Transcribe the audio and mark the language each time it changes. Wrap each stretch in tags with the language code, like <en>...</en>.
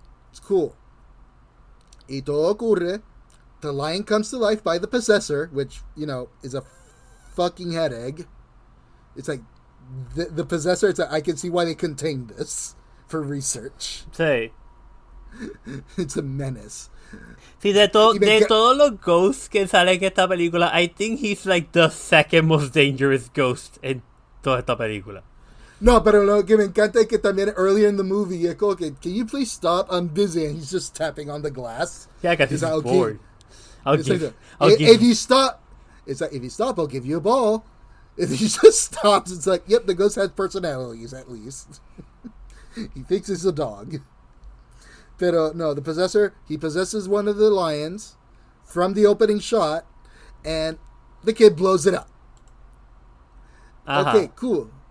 <en>It's cool.</en> <es>Y todo ocurre.</es> <en>The lion comes to life by the possessor, which, is a fucking head egg. It's like, the possessor, it's like, I can see why they contained this for research.</en> <es>Sí.</es> <en>It's a menace.</en> <es>Sí, de todos los ghosts que salen en esta película,</es> <en>I think he's like the second most dangerous ghost</en> <es>en toda esta película. No, pero lo que me encanta es que también</es> <en>earlier in the movie,</en> <es>es como que,</es> <en>can you please stop? I'm busy. And he's just tapping on the glass. Yeah, because he's bored. If you stop, it's like, if you stop, I'll give you a ball. If he just stops, it's like, yep, the ghost has personalities at least. He thinks it's a dog.</en> <es>Pero no,</es> <en>the possessor, he possesses one of the lions from the opening shot, and the kid blows it up. Okay, cool.</en>